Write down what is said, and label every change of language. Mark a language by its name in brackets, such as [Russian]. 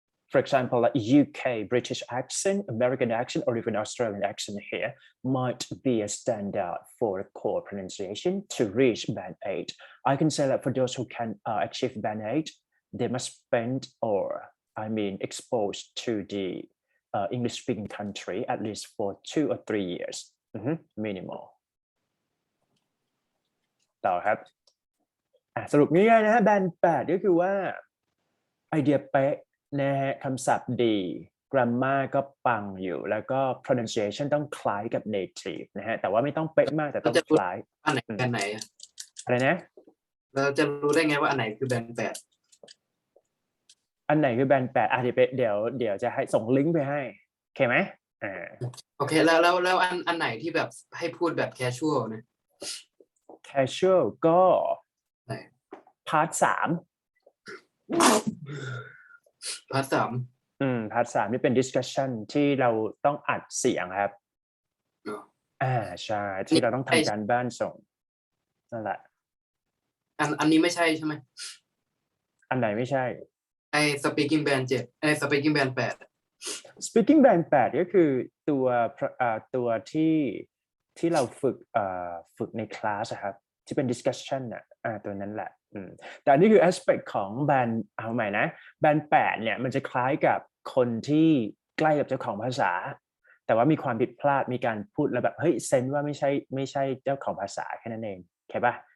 [English] For example, like UK, British accent, American accent, or even Australian accent here might be a standard for core pronunciation to reach band 8. I can say that for those who can achieve band 8, they must spend exposed to the English-speaking country at least for 2 or 3 years, minimal. [Thai] ต่อครับสรุปง่ายๆนะฮะแบน8ก็คือว่าไอเดียเป๊ะนะฮะคำศัพท์ดี grammar ก็ปังอยู่แล้วก็ pronunciation ต้องคล้ายกับ native นะฮะแต่ว่าไม่ต้องเป๊ะมากแต่ต้องคล้าย อันไหนแบนไหน อะไรนะ เราจะรู้ได้ไงว่าอันไหนคือแบน8 อันไหนคือแบน8เดี๋ยวจะให้ส่งลิงก์ไปให้โอเคไหม โอเคแล้วอันไหนที่แบบให้พูดแบบ casual นะ casual ก็พาร์ท3 พาร์ท3 พาร์ท3นี่เป็น discussion ที่เราต้องอัดเสียงครับใช่ที่เราต้องทำการบ้านส่งนั่นแหละ อันนี้ไม่ใช่ใช่ไหม อันไหนไม่ใช่ ไอ้ speaking band 7ไอ้ speaking band 8 speaking band 8ก็คือตัวที่เราฝึกในคลาสครับที่เป็น discussion ตัวนั้นแหละแต่นี่คือ aspect ของแบนเอาใหม่นะแบน8เนี่ยมันจะคล้ายกับคนที่ใกล้กับเจ้าของภาษาแต่ว่ามีความผิดพลาดมีการพูดแล้วแบบเฮ้ยเซนว่าไม่ใช่เจ้าของภาษาแค่นั้นเองเข้าป่ะ